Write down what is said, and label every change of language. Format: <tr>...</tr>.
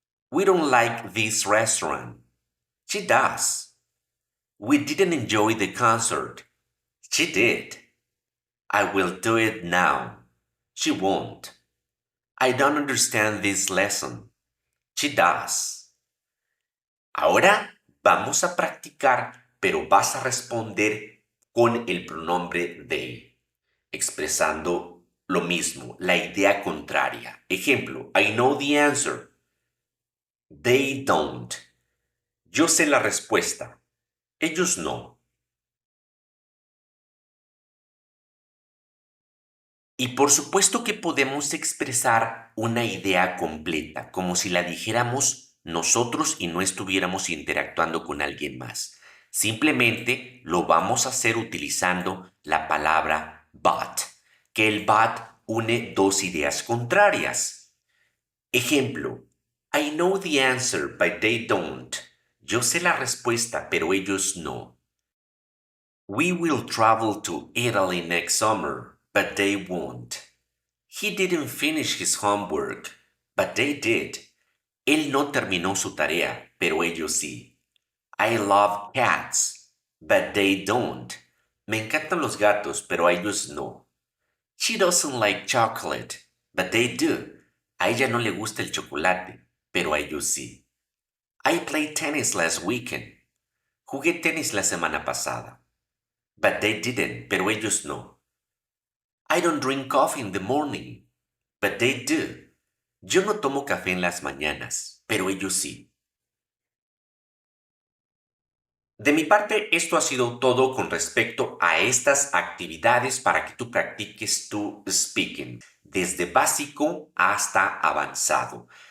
<en>We don't like this restaurant. She does. We didn't enjoy the concert. She did. I will do it now. She won't. I don't understand this lesson. She does.</en> <es>Ahora vamos a practicar, pero vas a responder con el pronombre they, expresando lo mismo, la idea contraria.</es> <en>Ejemplo, I know the answer. They don't.</en> <es>Yo sé la respuesta. Ellos no. Y por supuesto que podemos expresar una idea completa, como si la dijéramos nosotros y no estuviéramos interactuando con alguien más. Simplemente lo vamos a hacer utilizando la palabra but, que el but une dos ideas contrarias.</es> <en>Ejemplo, I know the answer, but they don't.</en> <es>Yo sé la respuesta, pero ellos no.</es> <en>We will travel to Italy next summer, but they won't. He didn't finish his homework, but they did.</en> <es>Él no terminó su tarea, pero ellos sí.</es> <en>I love cats, but they don't.</en> <es>Me encantan los gatos, pero a ellos no.</es> <en>She doesn't like chocolate, but they do.</en> <es>A ella no le gusta el chocolate, pero a ellos sí.</es> <en>I played tennis last weekend.</en> <es>Jugué tenis la semana pasada.</es> <en>But they didn't,</en> <es>pero ellos no.</es> <en>I don't drink coffee in the morning, but they do.</en> <es>Yo no tomo café en las mañanas, pero ellos sí. De mi parte, esto ha sido todo con respecto a estas actividades para que tú practiques tu speaking, desde básico hasta avanzado.</es>